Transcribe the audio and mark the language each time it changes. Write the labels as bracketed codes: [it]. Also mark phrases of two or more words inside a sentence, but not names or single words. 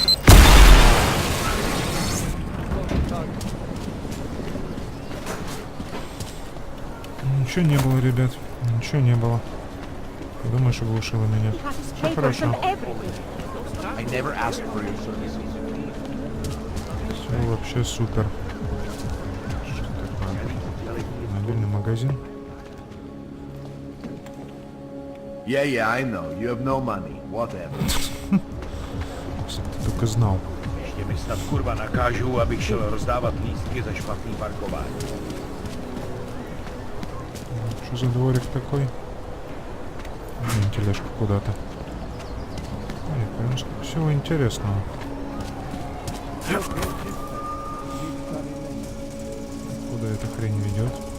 [ru] Ничего не было, ребят. Ничего не было. Думаешь, оглушила меня. Все хорошо. Все вообще супер. Что такое? Мобильный магазин. [en] Yeah, I know. You have no money. Whatever. [ru] Если бы ты только знал. [cs] Ještě mi snad kurva nakážu, abych šel rozdávat lístky za špatný parkování. [ru] Что за дворик такой? Тележка куда-то. Ой, конечно, всего интересного. Куда эта хрень ведет?